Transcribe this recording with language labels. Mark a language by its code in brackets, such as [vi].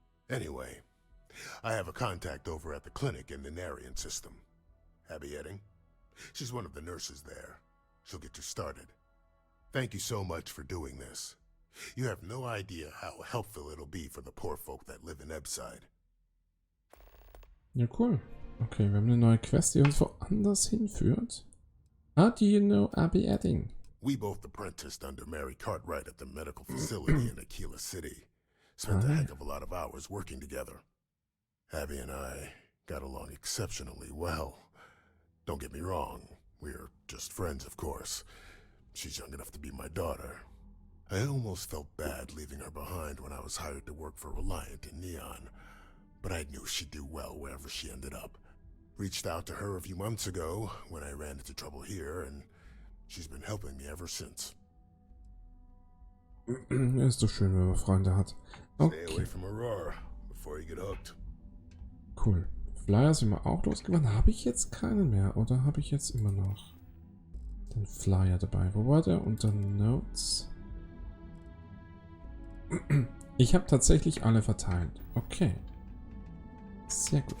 [en] Anyway, I have a contact over at the clinic in the Narian system. Abby Edding. She's one of the nurses there. She'll get you started. Thank you so much for doing this. You have no idea how helpful it'll be for the poor folk that live in Ebside. [de] Ja, cool. Okay, wir haben eine neue Quest, die uns woanders hinführt. [en] How do you know Abby Edding? We both apprenticed under Mary Cartwright at the medical facility in Aquila City. Spent a heck of a lot of hours working together. Abby and I got along exceptionally well. Don't get me wrong, we're just friends, of course. She's young enough to be my daughter. I almost felt bad leaving her behind when I was hired to work for Reliant in Neon, but I knew she'd do well wherever she ended up. Reached out to her a few months ago when I ran into trouble here, and she's been helping me ever since. [de] Ist doch schön, wenn man Freunde hat. Okay. [en] Stay away from Aurora before you get hooked. Cool. [de] Flyer sind wir auch losgeworden. Habe ich jetzt keinen mehr oder habe ich jetzt immer noch den Flyer dabei? Wo war der? Unter Notes. Ich habe tatsächlich alle verteilt. Okay. Sehr gut.